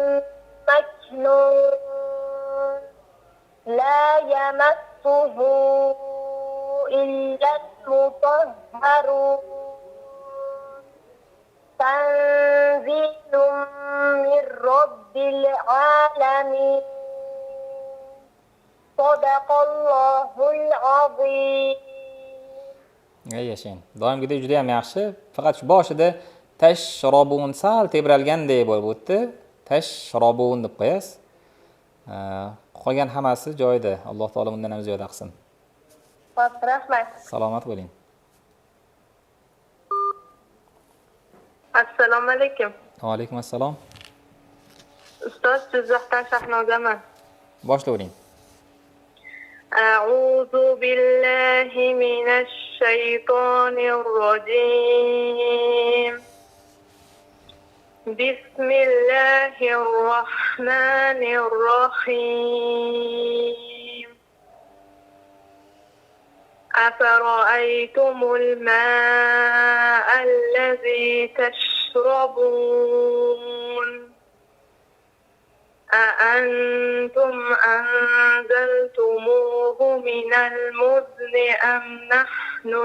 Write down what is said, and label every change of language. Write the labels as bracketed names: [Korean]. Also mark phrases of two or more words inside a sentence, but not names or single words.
[Arabic] مكنون لا يمسه إلا المطهرون تنزيل من رب العالمين صدق الله العظيم. [Uzbek] Yashang. Doimgidek juda ham yaxshi. Faqat shu boshida tashrobun sal tebralgandek bo'lib o'tdi. Tashrobun deb qo'yasiz. Qolgan hammasi joyida. Alloh taolo bundan ham ziyoda qilsin. Rahmat. Salomat bo'ling. Assalomu alaykum. Va alaykum assalom. Ustoz, Jizzaxdan Shahnozaman. Boshlayvering. [Arabic] أعوذ بالله من الشيطان الرجيم بسم الله الرحمن الرحيم أفرأيتم الماء الذي تشربون أأنتم أنزلتموه من المزن أم نحن